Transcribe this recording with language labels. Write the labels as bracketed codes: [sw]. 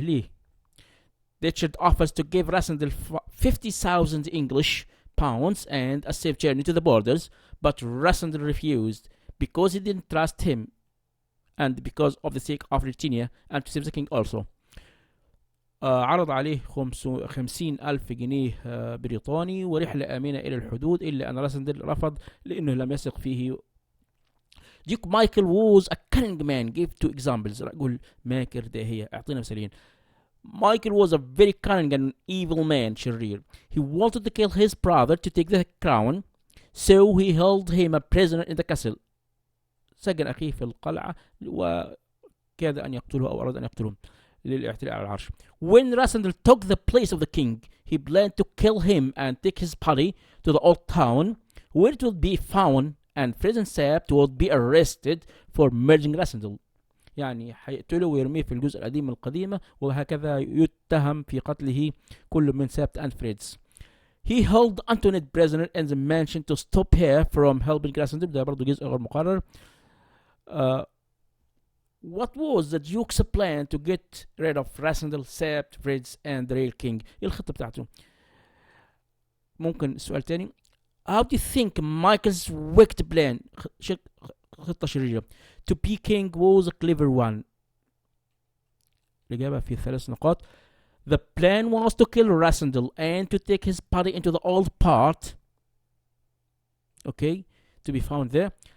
[ar] ليه؟ [en] Ditchard offers to give Rasandel 50,000 English pounds and a safe journey to the borders, but Rasandel refused because he didn't trust him and because of the sake of Virginia and to save the king also. [ar] عرض عليه 50,000 جنيه بريطاني ورحلة آمنة إلى الحدود، إلا أن راسندل رفض لأنه لم يثق فيه. [en] Duke Michael was a cunning man. Give 2 examples. [ar] أقول ماكر داهية. أعطينا مثالين. [en] Michael was a very cunning and evil man. [ar] شرير. [en] He wanted to kill his brother to take the crown, so he held him a prisoner in the castle. [ar] سجن أخيه في القلعة وكاد أن يقتله أو أراد أن يقتله للاعتلاء على العرش. [en] When Rasandel took the place of the king, he planned to kill him and take his body to the old town where it would be found and Fred and Sabt would be arrested for murdering Rasandel. [ar] يعني حيقتله ويرميه في الجزء القديم القديمة وهكذا يتهم في قتله كل من سابت and Freds. [en] He held Antoinette prisoner in the mansion to stop her from helping Rasandel. [ar] ده برضو جزء غير مقرر. [en] What was the Duke's plan to get rid of Rasandel, Sabt, Freds and the real king? [ar] ايه الخطة بتاعته؟ ممكن سؤال تاني. [en] How do you think Michael's wicked plan [ar] خطة شريرة [en] to be king was a clever one? [ar] الإجابة في 3 نقاط. [en] The plan was to kill Rasandel and to take his body into the old part, okay, to be found there.